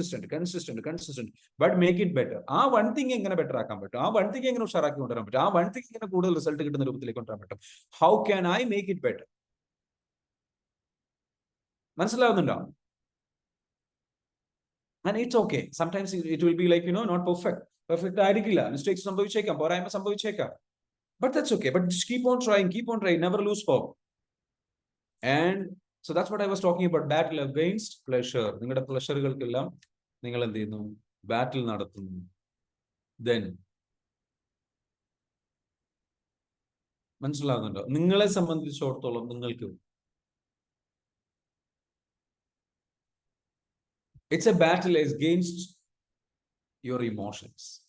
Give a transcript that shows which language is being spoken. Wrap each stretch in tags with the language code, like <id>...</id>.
<en>Consistent, but make it better.</en> <ml>ആ one thing എങ്ങനെ better ആക്കാൻ പറ്റും, ആ വൺ തിങ് എങ്ങനെ ഉഷാറാക്കി കൊണ്ടുവരാൻ പറ്റും, ആ വൺ തിങ് എങ്ങനെ കൂടുതൽ റിസൾട്ട് കിട്ടുന്ന രൂപത്തിലേക്ക് കൊണ്ടുവരാൻ പറ്റും.</ml> <en>How can I make it better?</en> <ml>മനസ്സിലാവുന്നുണ്ടോ?</ml> <en>And it's okay. Sometimes it will be like, not perfect</en> <ml>ആയിരിക്കില്ല, മിസ്റ്റേക്സ് സംഭവിച്ചേക്കാം, പോരായ്മ സംഭവിച്ചേക്കാം.</ml> <en>But that's okay. But just keep on trying, never lose hope. And so that's what I was talking about, battle against pleasure.</en> <ml>നിങ്ങളുടെ പ്ലഷറുകൾക്കെല്ലാം നിങ്ങൾ എന്ത് ചെയ്യുന്നു? ബാറ്റിൽ നടത്തുന്നു. Then മനസ്സിലാകുന്നുണ്ടോ? നിങ്ങളെ സംബന്ധിച്ചിടത്തോളം നിങ്ങൾക്ക്</ml> <en>it's a battle against your emotions.</en>